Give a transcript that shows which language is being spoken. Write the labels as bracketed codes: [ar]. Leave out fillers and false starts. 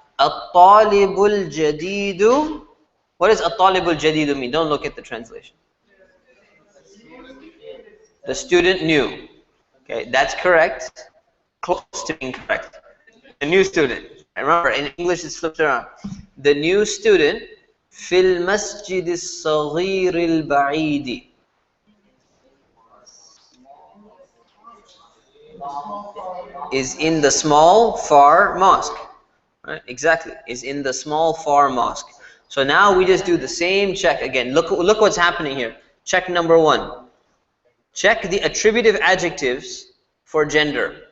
[ar] الطالب الجديد. [en] What does [ar] الطالب الجديد [en] mean? Don't look at the translation. The student new. Okay, that's correct. Close to being correct. The new student. Remember, in English it's flipped around. The new student [ar] في المسجد الصغير البعيد. [en] Is in the small far mosque. Right? Exactly. Is in the small far mosque. So now we just do the same check again. Look what's happening here. Check number 1. Check the attributive adjectives for gender.